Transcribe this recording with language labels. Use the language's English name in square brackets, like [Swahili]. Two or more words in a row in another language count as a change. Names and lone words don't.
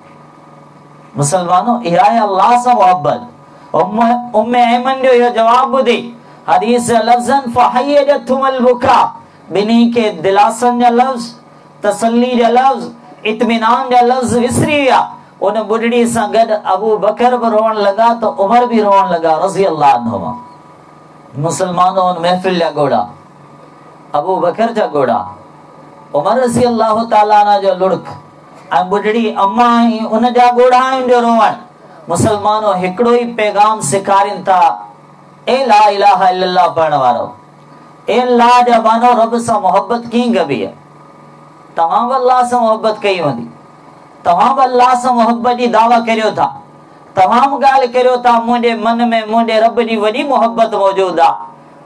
[Sindhi] मुसलमानो इहा आहे अल्लाह सां मोहब्बत। उम्मे ऐमन जो इहो जवाब ॿुधी हदीस लफ्ज़न फहय्यतुल बुका बिनी के दिलासन जा लफ्ज़ तसल्ली जा लफ्ज़ इत्मीनान जा लफ्ज़ विसरी विया उन बुढ़ड़ी सां गॾु अबू बकर भी रोअण लगा तो उमर भी रोअण लगा [Arabic] رضي الله عنهما. [Sindhi] मुसलमानो उन महफिल जा ॻोढ़ा अबू बकर जा ॻोढ़ा उमर [Arabic] رضي الله تعالى عنه [Sindhi] जो लुड़क ऐं बुढ़ड़ी अम्मा उन जा ॻोढ़ा जो रोअण मुसलमानो हिकिड़ो ई पैगाम सेखारीनि था ए [Arabic] لا إله إلا الله [Sindhi] पढ़ण वारो ए अल्लाह जा बानो रब सां मोहब्बत कीअं कबी आहे तव्हां बि अल्लाह सां मोहब्बत कई हूंदी तव्हां बि अल्लाह सां मोहब्बत जी दावा करियो था तव्हां बि ॻाल्हि करियो था मुंहिंजे मन में मुंहिंजे रब जी वॾी मोहब्बत मौजूद आहे।